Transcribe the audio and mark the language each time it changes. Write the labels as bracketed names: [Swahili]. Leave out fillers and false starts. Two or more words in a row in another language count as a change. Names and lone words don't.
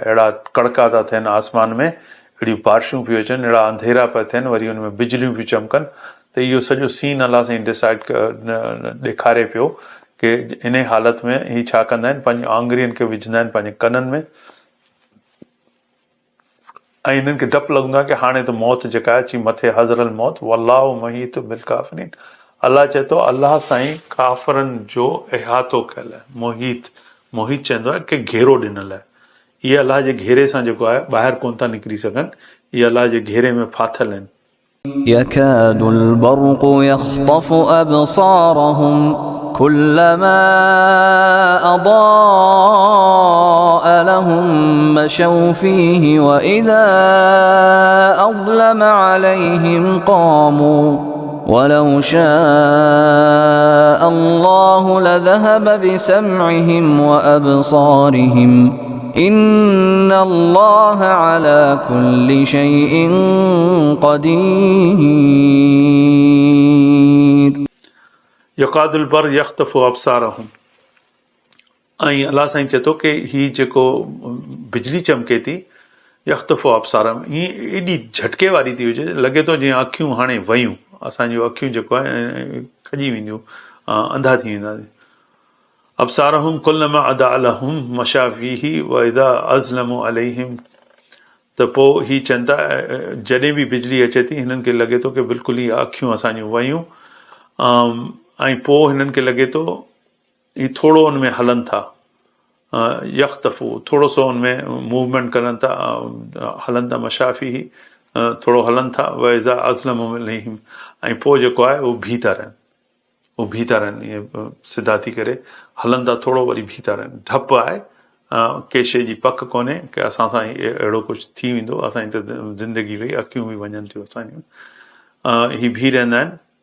[Sindhi] अहिड़ा कड़का था थियनि आसमान में, अहिड़ियूं बारिशूं पियूं अचनि, अहिड़ा अंधेरा पिया थियनि, वरी हुन में बिजलियूं पियूं चमकनि, त इहो सॼो सीन अलाह साईं ॾेखारे पियो कि इन हालत में ही छा कंदा आहिनि, पंहिंजी आङुरियुनि खे विझंदा आहिनि पंहिंजे कननि में, ऐं हिननि खे डपु लॻंदो आहे कि हाणे त मौत जेका आहे अची मथे, [Arabic] حذر الموت والله محيط بالكافرين, [Sindhi] अलाह चए थो अलाह साईं काफ़िरनि जो इहातो कयल आहे। मोहित चवंदो आहे कि घेरो ॾिनल आहे, इहे अलाह जे घेरे सां जेको आहे ॿाहिरि कोन था निकिरी सघनि, इहे अलाह जे घेरे में फाथल आहिनि। [Arabic] يكاد البرق يخطف أبصارهم كلما أضاء لهم مشوا فيه وإذا أظلم عليهم قاموا ولو شاء الله لذهب بسمعهم وأبصارهم إن الله على كل شيء قدير. يكاد البرق يخطف أبصارهم, [Sindhi] ऐं अलाह साईं चए थो कि ही जेको बिजली चमके थी, [Arabic] يخطف أبصارهم, [Sindhi] ईअं एॾी झटके वारी थी हुजे, लॻे थो जीअं अखियूं हाणे वयूं, असांजूं अखियूं जेको आहे खॼी वेंदियूं, अंधा थी वेंदासीं। [Arabic] أبصارهم كلما أضاء لهم مشوا فيه وإذا أظلم عليهم [Sindhi] त पोइ ही चवनि था जॾहिं बि बिजली अचे थी हिननि खे लॻे थो की बिल्कुलु ई अखियूं असांजूं वयूं ऐं पोइ हिननि खे लॻे थो ही थोरो हुन में हलनि था यख़्तफ़ू थोरो सो हुन में मूवमेंट करनि था हलनि था मशाफ़ी थोरो हलनि था [Arabic] وإذا أظلم عليهم [Sindhi] ऐं पोइ जेको आहे उहो बीह था रहनि ईअं सिधा थी करे हलनि था थोरो वरी बीह था रहनि डपु आहे कंहिं शइ जी पक कोन्हे की असां सां अहिड़ो कुझु थी वेंदो असांजी त ज़िंदगी वई अखियूं बि वञनि थियूं असांजूं ही बीह रहंदा आहिनि